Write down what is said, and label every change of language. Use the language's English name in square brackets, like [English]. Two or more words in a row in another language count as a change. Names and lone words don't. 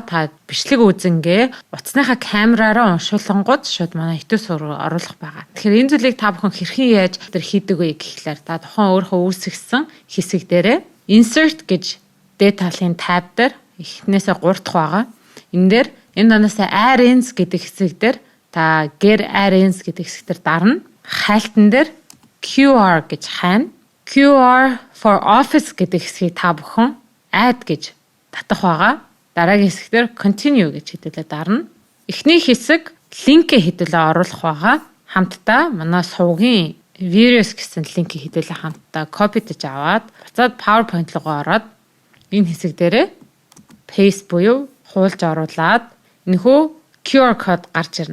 [Mongolian] Та бичлэг үзэнгээ утасныхаа камераараа уншуулангууд шууд манай YouTube суурь оруулах байгаа. Тэгэхээр энэ зүйлийг та бүхэн хэрхэн яаж тэр хийдэг вэ гэхлээр та тухайн өөрийнхөө үүсгэсэн хэсэг дээрээ insert гэж дээд талын tab дээр эхнээсээ 3 дахь байгаа. Энэ дээр энэ доноосоо add-ins гэдэг хэсэг дээр та [English] get add-ins [Mongolian] гэдэг хэсэг дээр дарна. Хайлтан дээр QR гэж хайна. QR for Office гэдэг хэсгийг та бүхэн add гэж татах байгаа. Дараагийн хэсгээр continue гэж хэдүүлээ дарна. Эхний хэсэг линкээ хэдүүлээ оруулах байгаа. Хамтдаа манай сувгийн videos гэсэн линкийг хэдүүлээ хамтдаа копитэж аваад буцаад PowerPoint руу ороод энэ хэсэг дээрээ paste буюу хуулж оруулаад энэхүү QR код гарч ирнэ.